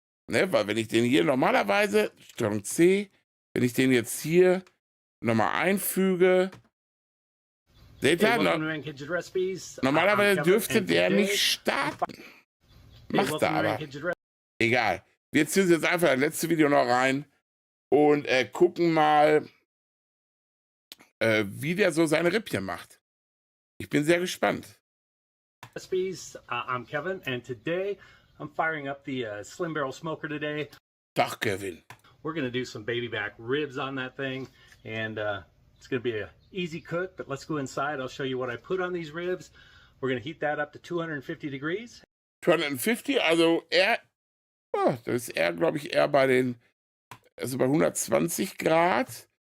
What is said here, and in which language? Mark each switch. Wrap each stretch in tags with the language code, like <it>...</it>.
<de>Ne, weil wenn ich den hier normalerweise, Steuerung C, wenn ich den jetzt hier nochmal einfüge, seht ihr, normalerweise dürfte der nicht starten. Macht er aber. Egal. Wir ziehen jetzt einfach das letzte Video noch rein und gucken mal, wie der so seine Rippchen macht. Ich bin sehr gespannt.</de> <en>Recipes. I'm Kevin, and today I'm firing up the Slim Barrel Smoker today.</en> <de>Tach, Kevin.</de> <en>We're going to do some baby back ribs on that thing, and it's going to be an easy cook, but let's go inside. I'll show you what I put on these ribs. We're going to heat that up to 250 degrees.</en> <de>250, also oh, das ist eher, glaube ich, eher bei den, also bei 120 Grad.</de>